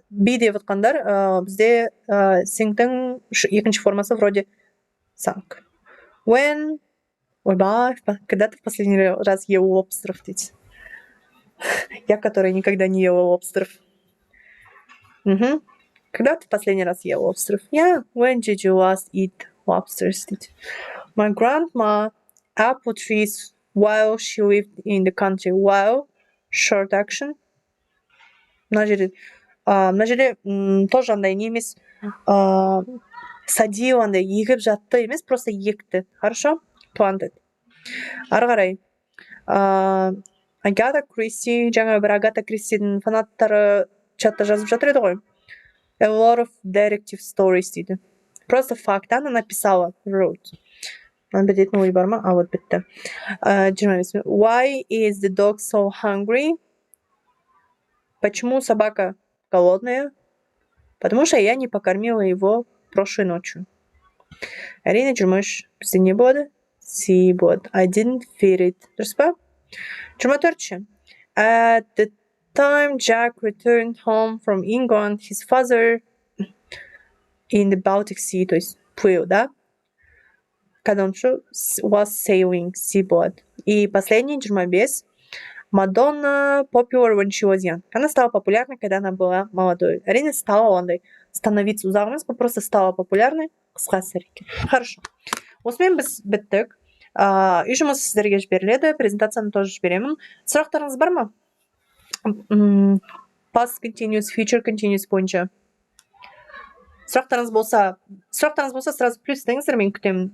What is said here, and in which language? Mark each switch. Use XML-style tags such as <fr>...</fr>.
<kk>B деп отқандар, бізде sink'тің екінші формасы</kk> <ru>вроде</ru> <kk>sank.</kk> <en>When...</en> <kk>Ойбай,</kk> <ru>когда ты в последний раз ел лобстеров, дети? Я, которая никогда не ела лобстеров. Угу. Когда ты в последний раз ел лобстеров?</ru> <en>Yeah, when did you last eat lobsters? My grandma apple trees while she lived in the country.</en> <kk>While, short action. Мына жерде</kk> <ru>тоже</ru> <kk>андай не емес.</kk> <ru>Садил</ru> <kk>андай егіп жатты емес, просто екті.</kk> <ru>Хорошо?</ru> <kk>Planted. Ары қарай. Агата Кристи, жаңа бір Агата Кристидің фанаттары чатта жазып жатыр еді ғой.</kk> <en>A lot of detective stories</en> <kk>дейді.</kk> <ru>Просто факт, она написала, wrote.</ru> <kk>Надо дейтін ой бар ма? Вот бітті.</kk> <en>25. Why is the dog so hungry?</en> <ru>Почему собака голодная? Потому что я не покормила его прошлой ночью.</ru> <kk>Әрине, 23. Бізде не болады? C болады.</kk> <en>I didn't feed it.</en> <kk>Дұрыс па? 24.</kk> <en>At the time Jack returned home from England, his father in the Baltic Sea,</en> <ru>то есть плыл, да? Когда он шел,</ru> <en>was sailing,</en> <ru>C будет. И последний, 25.</ru> <en>Madonna popular when she was young.</en> <ru>Она стала популярной, когда она была молодой.</ru> <kk>Әрине, стала ондай.</kk> <ru>Становиться</ru> <kk>ұзақ емес,</kk> <ru>просто стала популярной.</ru> <kk>Қысқасы әрекет.</kk> <ru>Хорошо.</ru> <kk>Осымен біз біттік. Үй жұмысы сіздерге жіберіледі. Презентацияны</kk> <ru>тоже</ru> <kk>жіберемін. Сұрақтарыңыз бар ма?</kk> <en>Past continuous, future continuous бойынша.</en> <kk>Сұрақтарыңыз болса,</kk> <ru>сразу</ru> <kk>плюс деңіздер, мен күтемін.</kk>